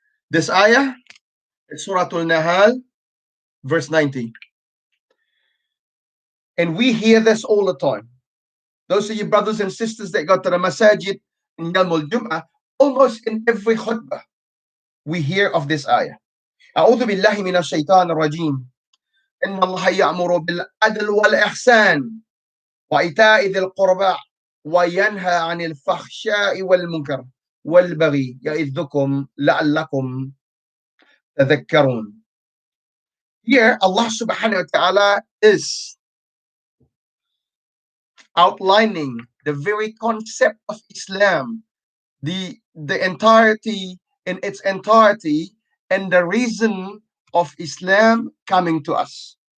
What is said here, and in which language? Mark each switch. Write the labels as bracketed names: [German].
[English] This ayah is Surah Al-Nahl, verse 90. And we hear this all the time. Those of you brothers and sisters that go to the masajid in Yawm al-Jum'ah, almost in every khutbah, we hear of this ayah. [Arabic] أعوذ بالله من الشيطان الرجيم إن الله يأمر بالعدل والإحسان وإيتاء ذي القربى وينهى عن الفحشاء والمنكر والبغي يعظكم لعلكم تذكرون. [English] Here, Allah subhanahu wa ta'ala is outlining the very concept of Islam, the entirety in its entirety, and the reason of Islam coming to us.